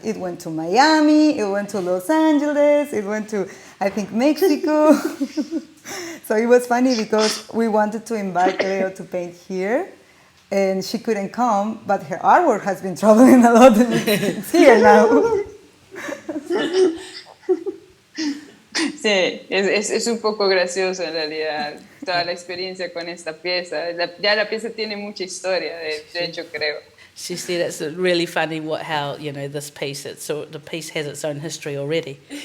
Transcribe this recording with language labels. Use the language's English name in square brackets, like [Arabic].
[English] It went to Miami, it went to Los Angeles, it went to, I think, Mexico. So it was funny because we wanted to invite Gleo to paint here, and she couldn't come, but her artwork has been traveling a lot, and it's here now. [Spanish] Sí, es un poco gracioso en realidad toda la experiencia con esta pieza. Ya la pieza tiene mucha historia, de hecho creo. [English] She said it's really funny how this piece, the piece has its own history already.